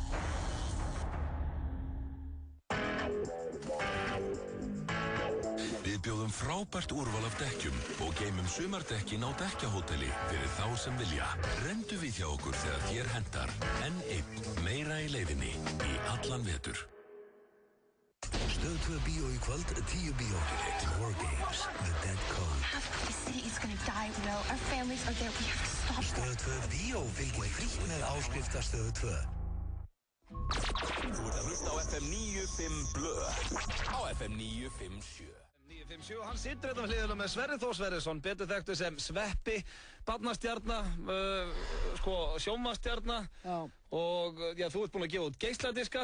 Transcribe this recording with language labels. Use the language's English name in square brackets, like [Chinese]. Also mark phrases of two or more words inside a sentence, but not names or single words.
[Icelandic] Við bjóðum frábært úrval af dekkjum og geymum sumardekkin á dekkjahóteli fyrir þá sem vilja. Rendu við hjá okkur þegar þér hendar. N1 meira í leiðinni í allan vetur. Stöð 2 bíó í kvöld, 10 bíómyndir, War Games, The Dead Con. [English] The city is gonna die, Will. Our families are there. We have to stop. [Icelandic] Stöð 2 bíó fylgir frítt með áskrifta Stöð 2. Þú ert að hlusta á FM 95 Blö. Á FM 957. 957, hann situr þetta með hliðina með Sverrir Þór Sverrisson, betur þekktur sem Sveppi, barnastjarna, sjónvarpsstjarna og já, þú ert búinn að gefa út geisladiska.